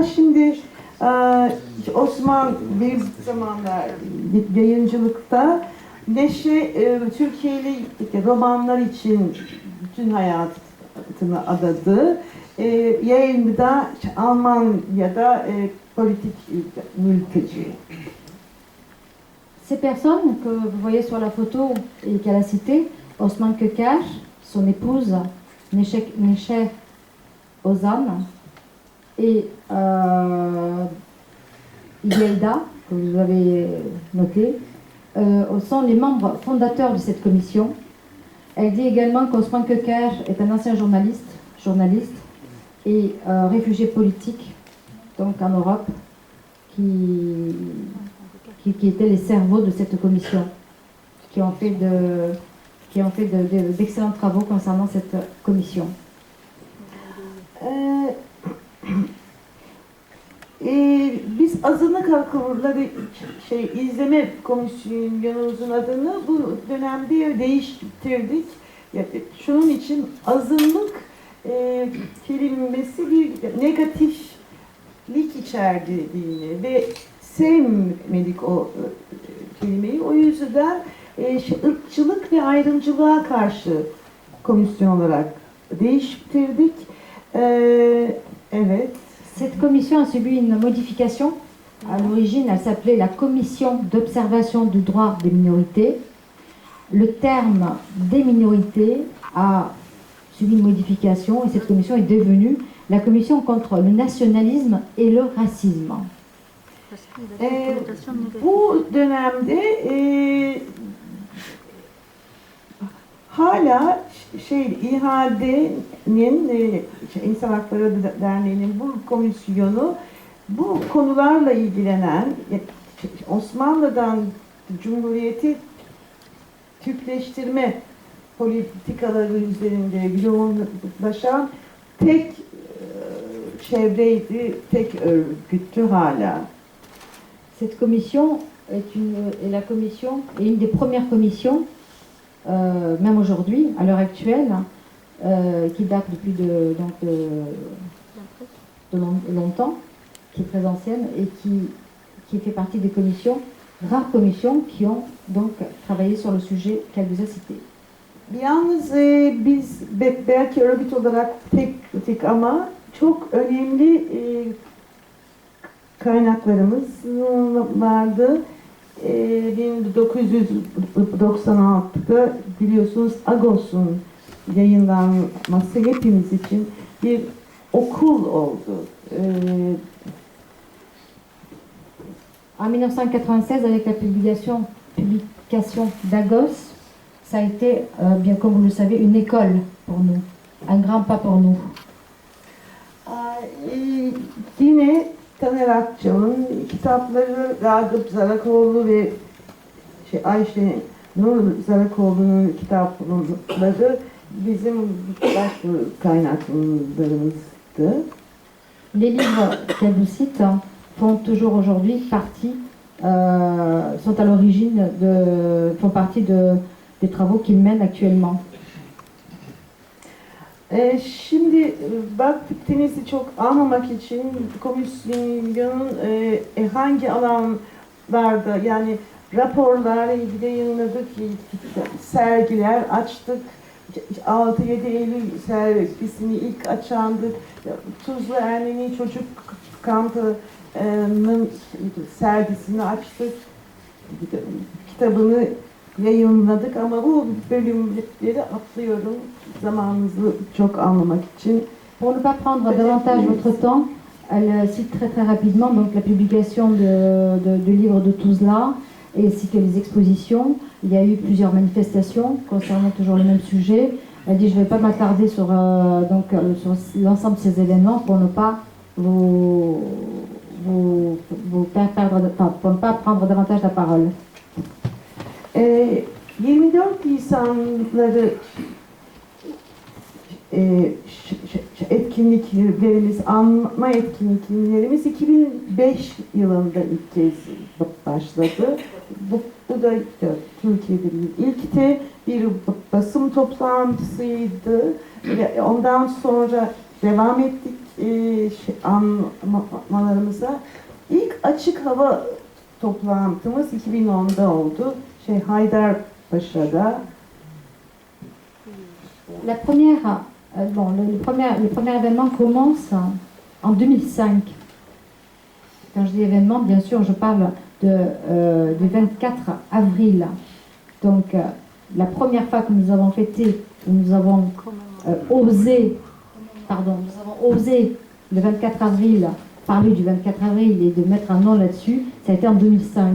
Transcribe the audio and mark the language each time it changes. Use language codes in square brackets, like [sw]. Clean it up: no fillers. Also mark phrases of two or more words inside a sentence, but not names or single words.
[tr] Şimdi Osman bir zamanlar yayıncılıkta Neşe Türkiye'li romanlar için bütün hayatını adadı. Yayında Almanya'da politik mülteci. [fr] Ces personnes que vous voyez sur la photo et qu'elle a citées, Osman Köker, son épouse Neşe Ozan et Yelda, que vous avez noté, sont les membres fondateurs de cette commission. Elle dit également qu'Osman Köker est un ancien journaliste et réfugié politique, donc en Europe, qui étaient les cerveaux de cette commission, qui ont fait d'excellents travaux concernant cette commission. [tr] Biz azınlık hakları izleme komisyonumuzun adını bu dönemde değiştirdik. Şunun için azınlık kelimesi bir negatiflik içerdiğini ve sevmedik o kelimeyi. O yüzden ırkçılık ve ayrımcılığa karşı komisyon olarak değiştirdik. Evet. [fr] Cette commission a subi une modification. À l'origine, elle s'appelait la Commission d'observation du droit des minorités. Le terme des minorités a subi une modification et cette commission est devenue la Commission contre le nationalisme et le racisme. [tr] Bu dönemde hala İHA'nin İnsan Hakları Derneği'nin bu komisyonu bu konularla ilgilenen Osmanlı'dan Cumhuriyeti Türkleştirme politikaları üzerinde yoğunlaşan tek çevreydi, tek örgüttü hala. [fr] Cette commission est la commission est une des premières commissions, même aujourd'hui, à l'heure actuelle, qui date depuis de longtemps, qui est très ancienne et qui fait partie des commissions, rares commissions qui ont donc travaillé sur le sujet qu'elle vous a cité. [tr] Yalnız biz belki örgüt olarak tek ama çok önemli kaynaklarımız vardı. 1996'da biliyorsunuz Agos'un yayınlanması hepimiz için bir okul oldu. [fr] En 1996, avec la publication d'Agos, ça a été, bien comme vous le savez, une école pour nous, un grand pas pour nous. [tr] Yine Taner Akçal'ın kitapları, Ragıp Zarakoğlu ve Ayşe Nur Zarakoğlu'nun kitapları bizim başka kaynaklarımızdı. [fr] Les livres qu'elle vous cite font toujours aujourd'hui partie, sont à l'origine font partie des travaux qu'ils mènent actuellement. [tr] Şimdi vaktinizi çok almamak için komisyonun hangi alanlarda yani raporlar yayınladık, sergiler açtık. 6-7 Eylül sergisini ilk açandık. Tuzla Ermeni Çocuk Kampı'nın sergisini açtık. Kitabını yayınladık ama bu bölümleri atlıyorum zamanınızı çok almamak için. [fr] Pour ne pas prendre davantage votre temps, elle cite très rapidement donc la publication du livre de Tuzla ainsi que les expositions. Il y a eu plusieurs manifestations concernant toujours le même sujet. Elle dit je ne vais pas m'attarder sur l'ensemble de ces événements pour ne pas vous faire perdre, pour ne pas prendre davantage la parole. [tr] 24 Nisanları etkinliklerimiz, anma etkinliklerimiz 2005 yılında ilk kez başladı. Bu da Türkiye'de bir ilkti, bir basın toplantısıydı. Ondan sonra devam ettik anmalarımıza. İlk açık hava toplantımız 2010'da oldu. Haydarpaşa'da. [fr] La première, le premier événement commence en 2005. Quand je dis événement, bien sûr, je parle du 24 avril. Donc, la première fois que nous avons fêté, nous avons osé le 24 avril, parler du 24 avril et de mettre un nom là-dessus, ça a été en 2005.